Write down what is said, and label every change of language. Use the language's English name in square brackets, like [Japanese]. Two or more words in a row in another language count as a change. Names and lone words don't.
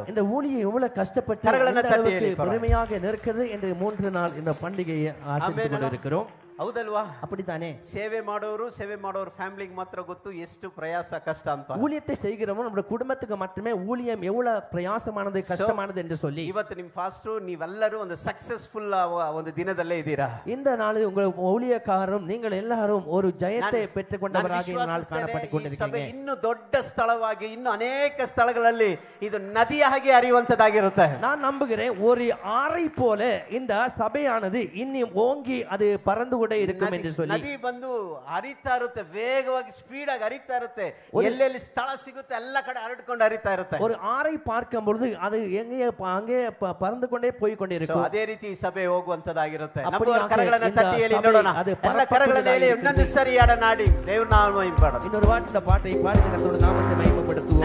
[Tamil] இந்த ஊழியம் எவ்வளவு கஷ்டப்பட்டு கரங்களை தட்டி பெருமையாக நிற்கிறது என்று 3 நாள் இந்த பண்டிகையை ஆசரித்துக் கொண்டிருக்கிறோம். [Kannada] ಹೌದಲ್ವಾ? [Tamil] அப்படித்தானே? [Kannada] ಸೇವೆ ಮಾಡೋರು ಫ್ಯಾಮಿಲಿಗೆ ಮಾತ್ರ ಗೊತ್ತು ಎಷ್ಟು ಪ್ರಯಾಸ ಕಷ್ಟ ಅಂತ. [Tamil] ஊழியத்தை செய்கிறோம் நம்ம குடும்பத்துக்கு மட்டுமே ஊழியம் எவ்வளவு பிரயாசமானது கஷ்டமானது என்று சொல்லி [Kannada] ಇವತ್ತು ನಿಮ್ಮ ಫಾಸ್ಟ್ ನೀವೆಲ್ಲರೂ ಒಂದು ಸಕ್ಸಸ್ಫುಲ್ ಒಂದು ದಿನದಲ್ಲೇ ಇದ್ದೀರಾ. [Tamil] இந்த நாளில் உங்கள் ஊழியக்காரரும் நீங்கள் எல்லாரும் ஒரு ஜெயத்தை பெற்றுக்கொண்டவராக இந்த நாள் காணப்பட்டுக் கொண்டிருக்கிறீங்க. [Kannada] ಇನ್ನು ದೊಡ್ಡ ಸ್ಥಳವಾಗಿ ಇನ್ನು ಅನೇಕ ಸ್ಥಳಗಳಲ್ಲಿ ಇದು ನದಿಯಾಗಿ ಹರಿಯುವಂತದಾಗಿರುತ್ತೆ. [Tamil] நான் நம்புகிறேன் ஒரு ஆறை போல இந்த சபையானது இன்னும் ஓங்கி அது பறந்து இருக்கும் என்று சொல்லி [Kannada] ನದಿ ಬಂದು ಹರಿತಾ ಇರುತ್ತೆ, ವೇಗವಾಗಿ ಸ್ಪೀಡ್ ಆಗಿ ಹರಿತಾ ಇರುತ್ತೆ, ಎಲ್ಲೆಲ್ಲಿ ಸ್ಥಳ ಸಿಗುತ್ತೆ ಎಲ್ಲ ಕಡೆ ಹರಡಿಕೊಂಡು ಹರಿತಾ ಇರುತ್ತೆ. [Tamil] ஒரு ஆறை பார்க்கும் பொழுது அது அங்கே பறந்து கொண்டே போய் கொண்டிருக்கும். [Kannada] ಅದೇ ರೀತಿ ಸಭೆ ಹೋಗುವಂತದಾಗಿರುತ್ತೆ. ನಮ್ಮ ಕರಗಳನ್ನು ತಟ್ಟಿ ಹೇಳಿ ನೋಡೋಣ, ಎಲ್ಲ ಕರಗಳನ್ನು ಹೇಳಿ ಇನ್ನೊಂದು ಸರಿ ಹಾಡನಾಡಿ ದೇವರ ನಾಮ ಮಹಿಮೆಪಡೋಣ. ಇನ್ನೊಂದು ವಾಟಿನ ಪಾಠ ಈ ಪಾಡಿದ ಕರ್ತನ ನಾಮಕ್ಕೆ ಮಹಿಮೆಪಡುವುದು.